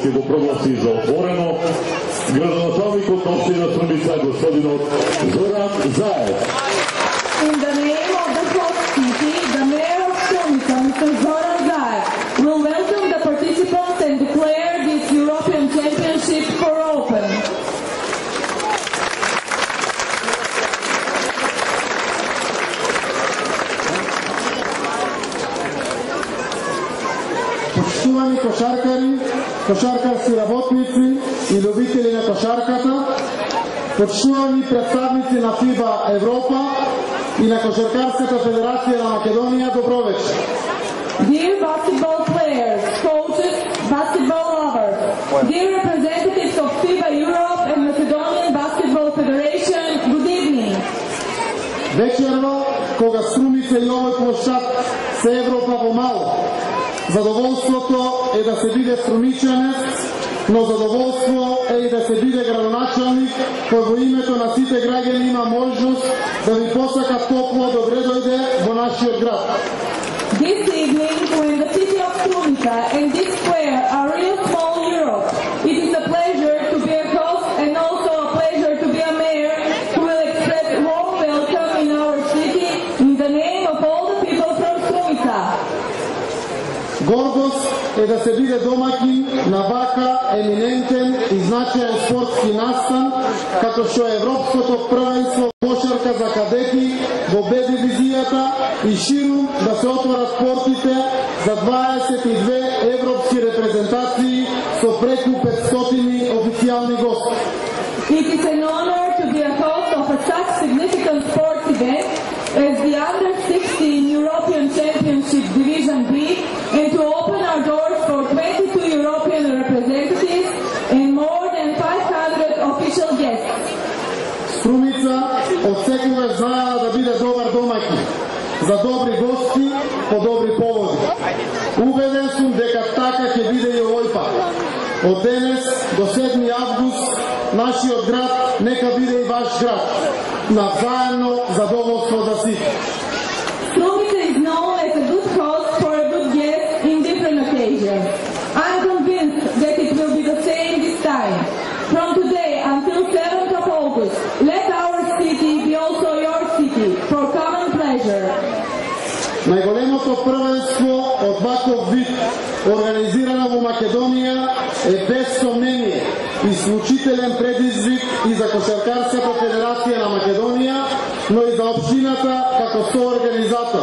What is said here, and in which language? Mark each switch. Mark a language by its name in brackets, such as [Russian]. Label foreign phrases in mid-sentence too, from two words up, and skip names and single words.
[Macedonian] прогласи за отворено. Градоначалник от община Струмица, господинот Зоран Заев. [English] In the name of the host city, the mayor of Strumica, Mr. Zoran Zaev, will welcome the participants and declare this European Championship for open. [Macedonian] Почитувани кошаркари, кошаркарски работници и любители на кошарката, почитувани представници на ФИБА Европа и на Кошаркарската федерација на Македонија, добро вечер. [English] Dear basketball players, coaches, basketball lovers, dear representatives of FIBA Europe and Macedonian Basketball Federation, good evening. [Macedonian] Вечерва, кога Струмица и овој площад се Европа во мало, задоволството е да се биде струмичанец, но задоволство е и да се биде градоначалник, кој во името на сите граѓани има можност да ви посака топло добре дојде во нашиот град. [English] This evening, when the city of Strumica and this square are real small Europe, it is a pleasure to be a host and also a pleasure to be a mayor who will express a warm welcome in our city in the name of all the people from Strumica. [Macedonian] Гордост е да се биде домаќин на вака еминентен и значаен спортски настан, како што е Европското првенство кошарка за кадети во Б дивизијата и ширум да се отворат портите за 22 европски репрезентации со преку 500 официјални гости. [English] It is an honor to be a host of such significant sports event as the Under-16 European Championship Division B and to open our doors for 22 European representatives and more than 500 official guests. [Macedonian] Струмица од секогаш знаела да биде добар домаќин, за добри гости по добри поводи. Убеден сум дека така ќе биде и овој пат. Од денес до 7 август нашиот град нека биде и ваш град. Навзаемно задоволство за сите. [English] Strumica is known as a good host for a good guest in different occasions. I'm convinced that it will be the same this time. From today until 7th of August, let our city be also your city for common pleasure. [Macedonian] Најголемото првенство од ваков вид, организирано во Македонија, е без сомнение исклучителен предизвик и за Кошаркарската федерација на Македонија, но и за општината како соорганизатор.